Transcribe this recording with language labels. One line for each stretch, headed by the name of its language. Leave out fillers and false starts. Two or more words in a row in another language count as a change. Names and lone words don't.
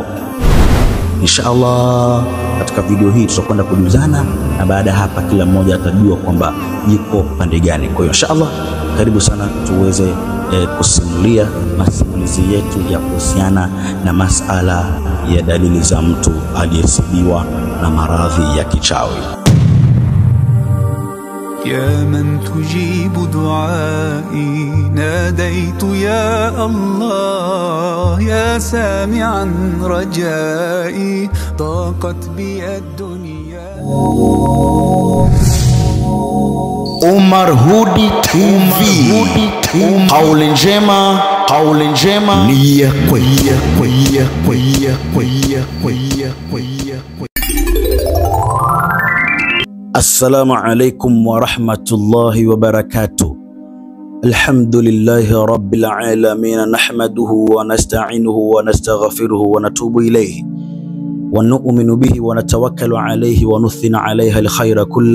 Swahili: Inshallah katika video hii tutakwenda kujuzana, na baada hapa kila mmoja atajua kwamba yuko pande gani. Kwa hiyo inshallah karibu sana tuweze kusimulia masimulizi yetu ya kuhusiana na masala ya dalili za mtu aliyesibiwa na maradhi ya kichawi.
Arabic: يا من تجيب دعائي ناديت يا الله يا سامعا رجائي ضاقت بي الدنيا.
Swahili: Omar Hudi TV, kauli njema ni ya kweli.
Arabic: السلام عليكم ورحمة الله وبركاته. الحمد لله رب العالمين، نحمده ونستعينه ونستغفره ونتوب إليه ونؤمن به ونتوكل عليه ونثني عليه الخير كله.